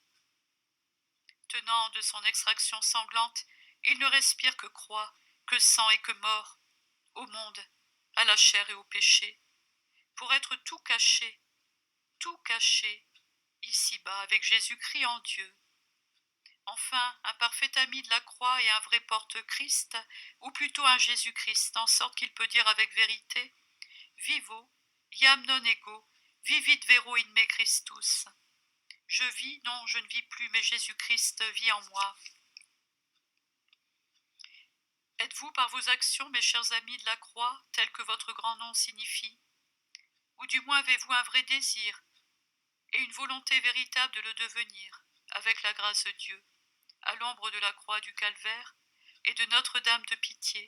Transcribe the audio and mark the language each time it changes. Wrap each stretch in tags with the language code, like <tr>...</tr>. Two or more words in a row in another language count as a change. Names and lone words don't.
<fr>Tenant de son extraction sanglante, il ne respire que croix, que sang et que mort, au monde, à la chair et au péché, pour être tout caché, ici-bas avec Jésus-Christ en Dieu. Enfin, un parfait ami de la croix et un vrai porte-Christ, ou plutôt un Jésus-Christ, en sorte qu'il peut dire avec vérité «</fr> <la>Vivo, iam non ego, vivit vero in me Christus ».</la> <fr>Je vis, non, je ne vis plus, mais Jésus-Christ vit en moi. Êtes-vous par vos actions, mes chers amis de la croix, tel que votre grand nom signifie? Ou du moins avez-vous un vrai désir et une volonté véritable de le devenir, avec la grâce de Dieu, à l'ombre de la croix du Calvaire et de Notre-Dame de Pitié?</fr>